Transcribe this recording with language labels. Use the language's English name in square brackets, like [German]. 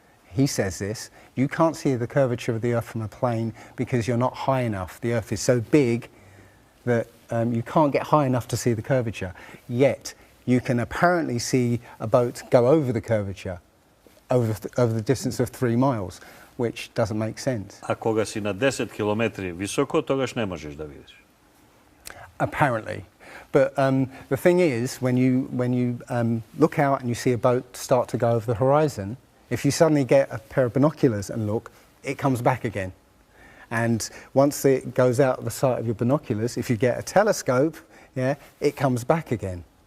[English] He says this: you can't see the curvature of the Earth from a plane because you're not high enough. The Earth is so big that you can't get high enough to see the curvature. Yet you can apparently see a boat go over the curvature over the distance of 3 miles, which doesn't make sense. [Macedonian] А кога си на 10 километри високо, тогаш не можеш да видиш. [English] Apparently. But the thing is, when you look out and you see a boat start to go over the horizon, if you suddenly get a pair of binoculars and look, it comes back again. And once it goes out of the sight of your binoculars, if you get a telescope, it comes back again.